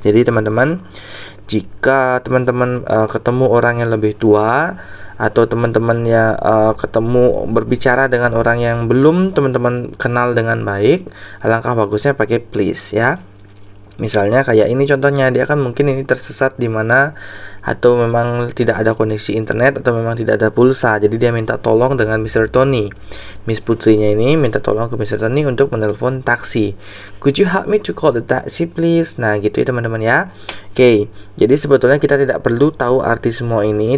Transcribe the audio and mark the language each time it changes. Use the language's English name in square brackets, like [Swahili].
[Indonesian] Jadi teman-teman, jika teman-teman ketemu orang yang lebih tua atau teman-teman ya ketemu berbicara dengan orang yang belum teman-teman kenal dengan baik, alangkah bagusnya pakai please ya. Misalnya kayak ini contohnya, dia kan mungkin ini tersesat di mana atau memang tidak ada koneksi internet atau memang tidak ada pulsa. Jadi dia minta tolong dengan Mr. Tony. Miss Putrinya ini minta tolong ke Mr. Tony untuk menelpon taksi. [English] Could you help me to call the taxi please? [Indonesian] Nah, gitu ya teman-teman ya. Oke, jadi sebetulnya kita tidak perlu tahu arti semua ini.